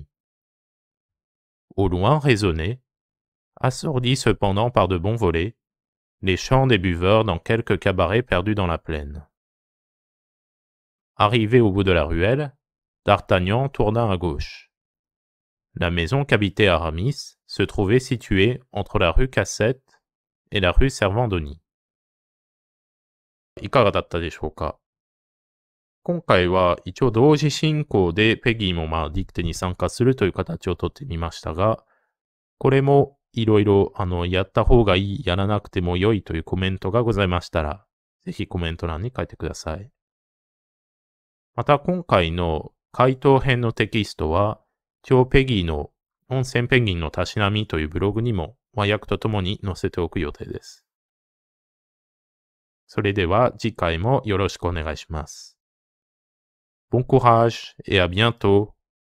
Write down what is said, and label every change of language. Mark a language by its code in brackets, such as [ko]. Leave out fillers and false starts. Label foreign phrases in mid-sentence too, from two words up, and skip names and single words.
[fr] Au loin résonnaient, assourdis cependant par de bons volets, les chants des buveurs dans quelques cabarets perdus dans la plaine. Arrivé au bout de la ruelle, D'Artagnan tourna à gauche. La maison qu'habitait Aramis se trouvait située entre la rue Cassette et la rue Servandoni. [ja] いかがだったでしょうか。今回は一応同時進行でペギーもディクテに参加するという形をとってみましたが、これもいろいろやった方がいい、やらなくても良いというコメントがございましたら、ぜひコメント欄に書いてください。また今回の回答編のテキストは、超ペギーの温泉ペンギンのたしなみというブログにも和訳とともに載せておく予定です。それでは次回もよろしくお願いします。 [fr] Bon courage et à bientôt!